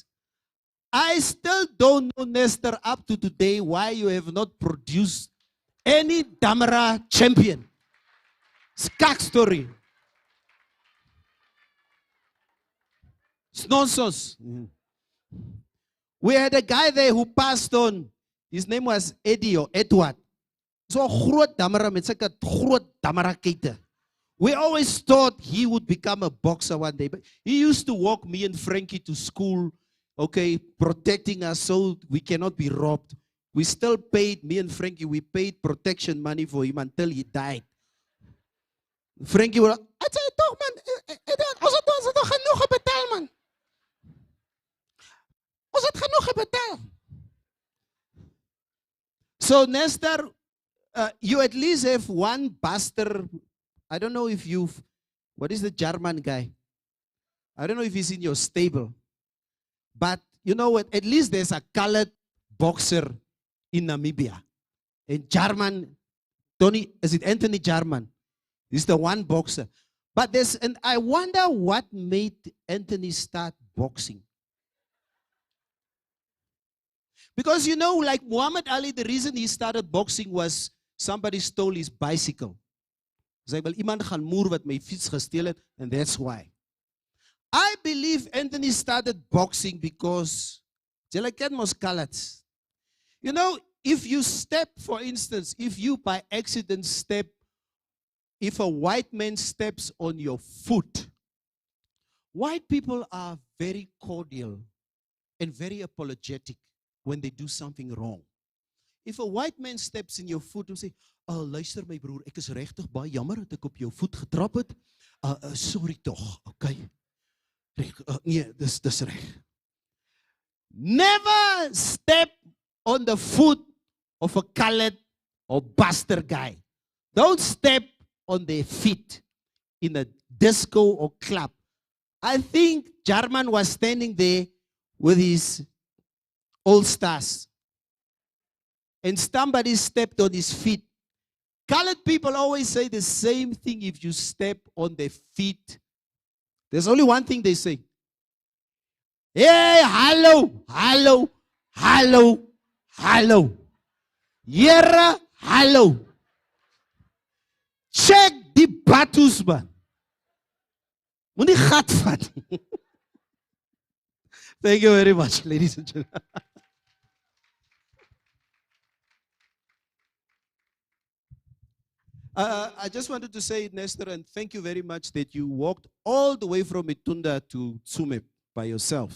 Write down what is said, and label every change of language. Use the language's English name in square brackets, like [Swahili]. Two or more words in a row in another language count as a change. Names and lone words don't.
[English] I still don't know, Nestor, up to today why you have not produced any Damara champion. Skak story. It's nonsense. We had a guy there who passed on. His name was Eddie or Edward. [Afrikaans] So groot Damara met sulke groot Damara kete. [English] We always thought he would become a boxer one day, but he used to walk me and Frankie to school, okay, protecting us so we cannot be robbed. We still paid, me and Frankie, we paid protection money for him until he died. Frankie was, I say, [Afrikaans] toch man, ons het genoeg betaal man. [English] So Nestor, you at least have one buster. I don't know if you've, what is the German guy? I don't know if he's in your stable. But you know what? At least there's a colored boxer in Namibia. In German, Tony, is it Anthony German? He's the one boxer. But there's, and I wonder what made Anthony start boxing. Because you know, like Muhammad Ali, the reason he started boxing was somebody stole his bicycle. [Afrikaans] Sy wil iemand gaan moer wat my fiets gesteel het, [English] and that's why. I believe Anthony started boxing because [Afrikaans] jy ken mos [English] colours. You know, if you step, for instance, if you by accident step, if a white man steps on your foot, white people are very cordial and very apologetic when they do something wrong. If a white man steps in your foot and say, [Afrikaans] "Oh, luister my broer, ek is regtig baie jammer dat ek op jou voet getrap het. Sorry tog, okay? Nee, dis reg." [English] Never step on the foot of a colored or buster guy. Don't step on their feet in a disco or club. I think German was standing there with his All Stars, and somebody stepped on his feet. Colored people always say the same thing if you step on their feet. There's only one thing they say. [Afrikaans] Hey, hallo, hallo, hallo, hallo. Here, hallo. Check die batus, man. Moenie gat vat. [English] Thank you very much, ladies and gentlemen. I just wanted to say, Nestor, and thank you very much that you walked all the way from Itunda to Tsumeb by yourself.